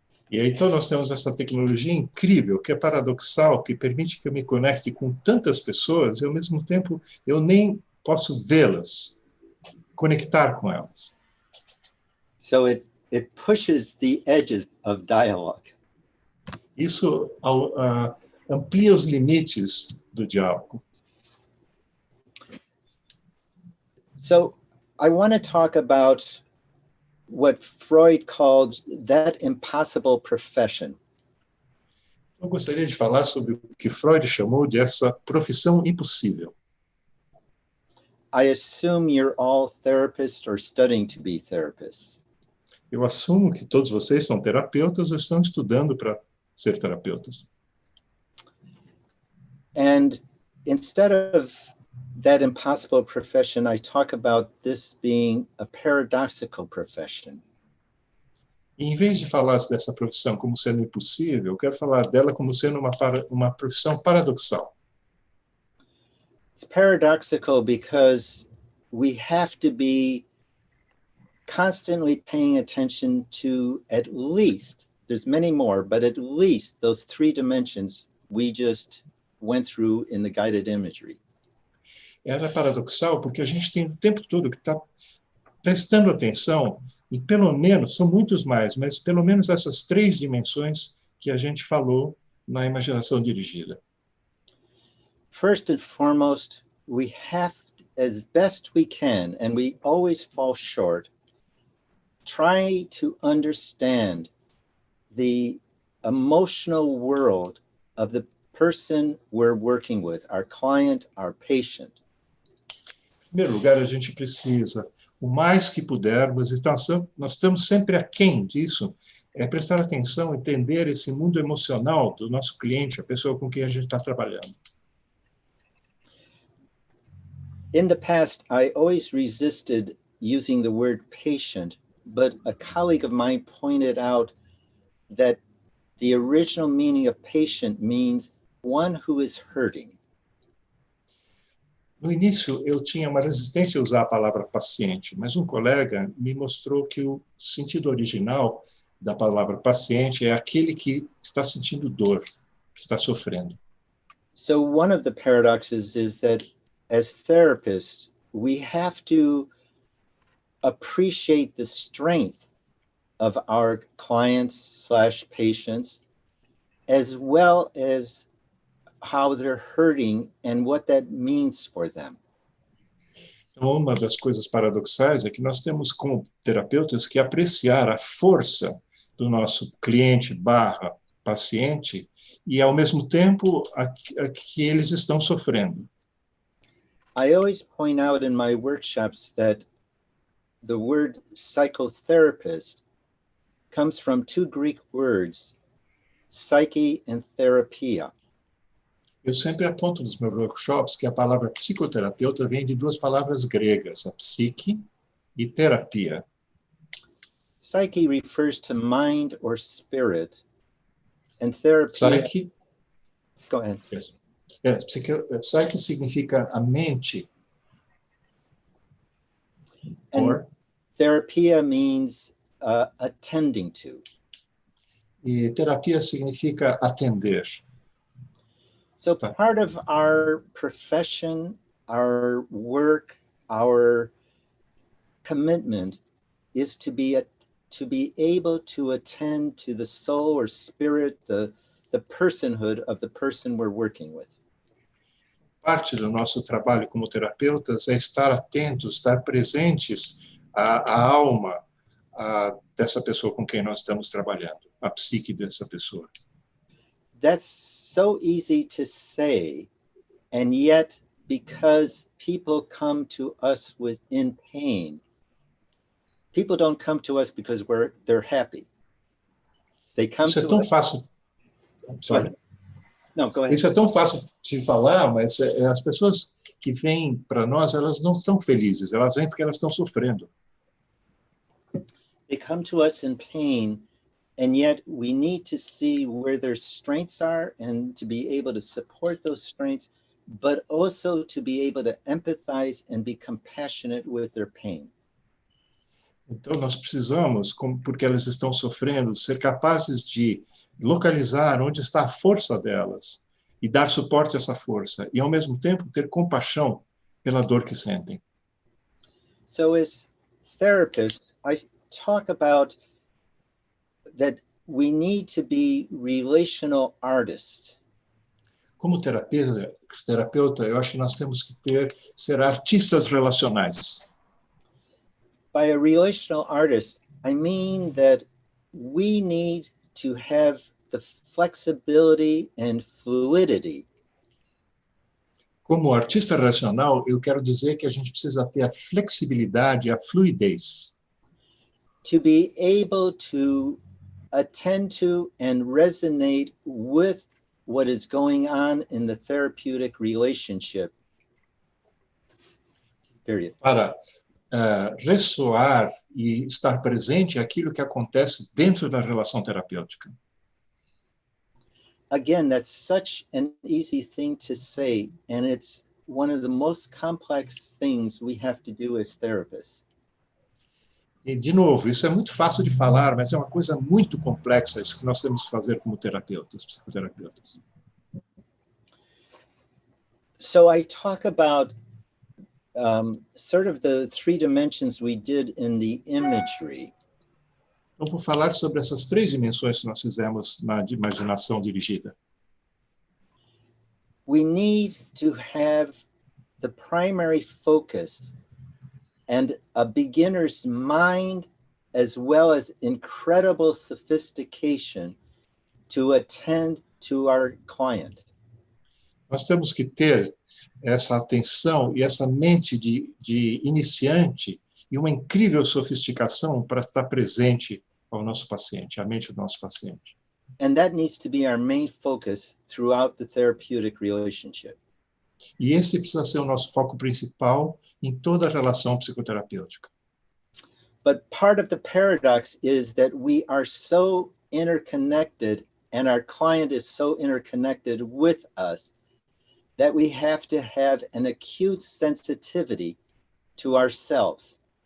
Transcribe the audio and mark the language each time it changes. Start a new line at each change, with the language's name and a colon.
Portuguese: E aí, então, nós temos essa tecnologia incrível, que é paradoxal, que permite que eu me conecte com tantas pessoas e, ao mesmo tempo, eu nem posso vê-las, conectar com elas.
English: So it pushes the edges of dialogue.
Portuguese: Isso amplia os limites do diálogo.
English: So I want to talk about what Freud called that impossible profession.
Portuguese: Eu gostaria de falar sobre o que Freud chamou de essa profissão impossível.
English: I assume you're all therapists or studying to be therapists.
Portuguese: Eu assumo que todos vocês são terapeutas ou estão estudando para ser terapeutas.
English: And instead of that impossible profession, I talk about this being a paradoxical profession.
Portuguese: E, em vez de falar dessa profissão como sendo impossível, eu quero falar dela como sendo uma profissão paradoxal.
English: It's paradoxical because we have to be constantly paying attention to at least, there's many more, but at least those three dimensions we just went through in the guided imagery.
Portuguese: Ela é paradoxal porque a gente tem o tempo todo que está prestando atenção e pelo menos, são muitos mais, mas pelo menos essas três dimensões que a gente falou na imaginação dirigida.
English: First and foremost, we have, as best we can, and we always fall short, try to understand the emotional world of the person we're working with, our client, our patient.
Portuguese: Em primeiro lugar, a gente precisa, o mais que pudermos, e nós estamos sempre aquém disso, é prestar atenção, entender esse mundo emocional do nosso cliente, a pessoa com quem a gente está trabalhando.
English: In the past, I always resisted using the word patient, but a colleague of mine pointed out that the original meaning of patient means one who is hurting.
Portuguese: No início, eu tinha uma resistência a usar a palavra paciente, mas um colega me mostrou que o sentido original da palavra paciente é aquele que está sentindo dor, que está sofrendo.
English: So one of the paradoxes is that as therapists, we have to appreciate the strength of our clients/patients, as well as how they're hurting and what that means for them.
Portuguese: Então, uma das coisas paradoxais é que nós temos, como terapeutas, que apreciar a força do nosso cliente/paciente e, ao mesmo tempo, a que eles estão sofrendo.
English: I always point out in my workshops that the word psychotherapist comes from two Greek words, psyche and therapia.
Portuguese: Eu sempre aponto nos meus workshops que a palavra psicoterapeuta vem de duas palavras gregas, a psique e terapia.
English: Psyche refers to mind or spirit, and therapia...
Portuguese: Psyche,
English: Go ahead. yes.
Portuguese: Psyche significa a mente.
English: And therapia means attending to.
Portuguese: E terapia significa atender.
English: So part of our profession, our work, our commitment is to be able to attend to the soul or spirit, the personhood of the person we're working with.
Portuguese: Parte do nosso trabalho como terapeutas é estar atentos, estar presentes à alma dessa pessoa com quem nós estamos trabalhando, a psique dessa pessoa.
English: That's so easy to say, and yet because people come to us in pain, people don't come to us because they're happy. They come
Portuguese: Isso é
English: to
Portuguese: tão
English: us...
Portuguese: fácil.
English: Sorry. No, go ahead.
Portuguese: Isso é tão fácil de falar, mas as pessoas que vêm para nós, elas não estão felizes, elas vêm porque elas estão sofrendo.
English: They come to us in pain, and yet we need to see where their strengths are and to be able to support those strengths, but also to be able to empathize and be compassionate with their pain.
Portuguese: Então, nós precisamos, porque elas estão sofrendo, ser capazes de localizar onde está a força delas e dar suporte a essa força, e, ao mesmo tempo, ter compaixão pela dor que sentem.
English: So as therapists, I talk about that we need to be relational artists.
Portuguese: Como terapeuta, eu acho que nós temos que ser artistas relacionais.
English: By a relational artist, I mean that we need to have the flexibility and fluidity.
Portuguese: Como artista relacional, eu quero dizer que a gente precisa ter a flexibilidade, a fluidez.
English: To be able to attend to and resonate with what is going on in the therapeutic relationship, period.
Portuguese: Para ressoar e estar presente aquilo que acontece dentro da relação terapêutica.
English: Again, that's such an easy thing to say, and it's one of the most complex things we have to do as therapists.
Portuguese: E, de novo, isso é muito fácil de falar, mas é uma coisa muito complexa isso que nós temos que fazer como terapeutas, psicoterapeutas.
English: So I talk about sort of the 3 dimensions we did in the imagery.
Portuguese: Então, vou falar sobre essas 3 dimensões que nós fizemos na imaginação dirigida.
English: We need to have the primary focus and a beginner's mind, as well as incredible sophistication to attend to our client.
Portuguese: Nós temos que ter essa atenção e essa mente de iniciante e uma incrível sofisticação para estar presente ao nosso paciente, à mente do nosso paciente.
English: And that needs to be our main focus throughout the therapeutic relationship.
Portuguese: E esse precisa ser o nosso foco principal em toda a relação psicoterapêutica.
English: But part of the paradox is that we are so interconnected and our client is so interconnected with us that we have to have an acute sensitivity to ourselves.